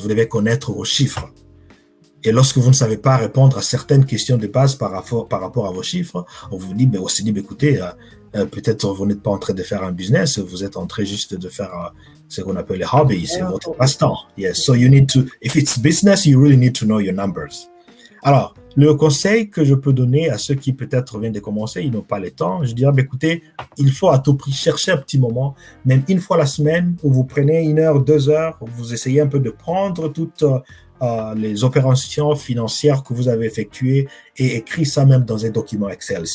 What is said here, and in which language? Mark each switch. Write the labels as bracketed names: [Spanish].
[French] Vous devez connaître vos chiffres. Et lorsque vous ne savez pas répondre à certaines questions de base par rapport à vos chiffres, on vous dit, écoutez, peut-être vous n'êtes pas en train de faire un business, vous êtes en train juste de faire ce qu'on appelle les hobbies, c'est votre passe-temps. [English] Yes, so you need to, if it's business, you really need to know your numbers. [French] Alors, le conseil que je peux donner à ceux qui peut-être viennent de commencer, ils n'ont pas le temps, je dirais, écoutez, il faut à tout prix chercher un petit moment, même une fois la semaine, où vous prenez 1 heure, 2 heures, où vous essayez un peu de prendre toutes les opérations financières que vous avez effectuées et écrire ça même dans un document Excel.